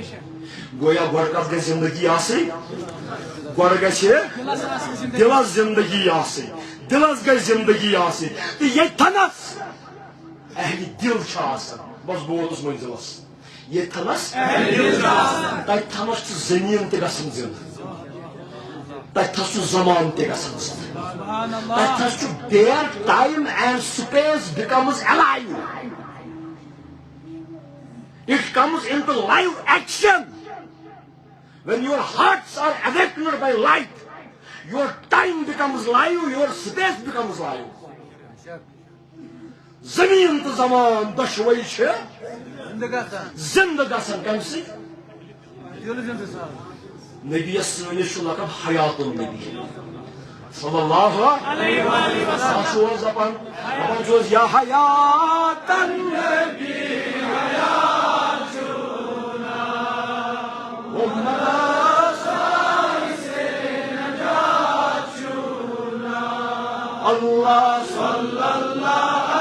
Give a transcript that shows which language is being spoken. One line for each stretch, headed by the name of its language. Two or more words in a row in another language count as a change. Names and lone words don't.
Kashmiri: گویا گۄڈٕ کتھ گژھِ زندگی آسٕنۍ گۄڈٕ گژھِ دلس زندگی آسٕنۍ دلس گژھِ زندگی آسٕنۍ تہٕ ییٚتھنس اہلِ دل چھُ آسان بس بہٕ ووتُس منزلس ییٚتھنس تتھنس چھُ زٔمیٖن تہِ گژھان زندٕ تتھس چھُ زمان تہِ گژھان زندٕ تتھس چھُ دیر
English: time and space becomes alive it comes into live action when your hearts are awakened by light your time becomes live your space becomes live
Kashmiri: زمین تو زمان دشوئی چھے زندہ گژھان کمہِ سۭتۍ نبی سٲنِس چھُ لقب
Arabic: حیات النبی صلی اللہ علیہ وسلم
Kashmiri: چھُ دپان چھُس
Arabic: یا حیات النبی حیاتنا اللہ صلی اللہ